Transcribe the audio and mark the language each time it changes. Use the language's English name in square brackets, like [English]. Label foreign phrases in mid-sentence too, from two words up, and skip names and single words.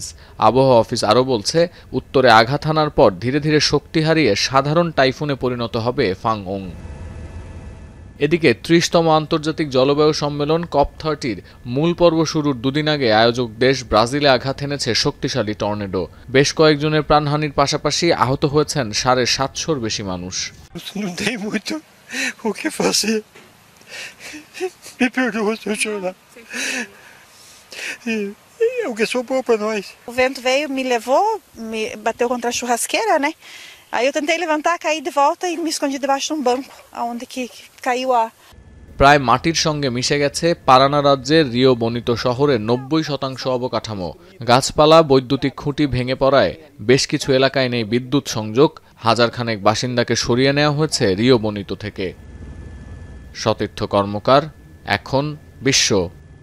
[Bangla] আবহাওয়া অফিস আরও বলছে, উত্তরে আঘাত হানার পর ধীরে ধীরে শক্তি হারিয়ে সাধারণ টাইফুনে পরিণত হবে ফাংওং। এদিকে ৩০তম আন্তর্জাতিক জলবায়ু সম্মেলন COP30-র মূল পর্ব শুরুর দুদিন আগে আয়োজক দেশ ব্রাজিলে আঘাত এনেছে শক্তিশালী টর্নেডো। বেশ কয়েকজনের প্রাণহানির পাশাপাশি আহত হয়েছেন ৭৫০-র বেশি মানুষ। [Portuguese] O vento veio, me levou, me bateu contra a churrasqueira, né? Aí eu tentei levantar, caí de volta e me escondi debaixo de um banco, aonde que caiu a... [Bangla] প্রায় মাটির সঙ্গে মিশে গেছে পারানা রাজ্যের রিও বনিতো শহরের ৯০% অবকাঠামো। গাছপালা, বৈদ্যুতিক খুঁটি ভেঙে পড়ায় বেশ কিছু এলাকায় নেই বিদ্যুৎ সংযোগ। হাজারখানেক বাসিন্দাকে সরিয়ে নেওয়া হয়েছে রিও বনিতো থেকে। সতীর্থ কর্মকার, এখন বিশ্ব।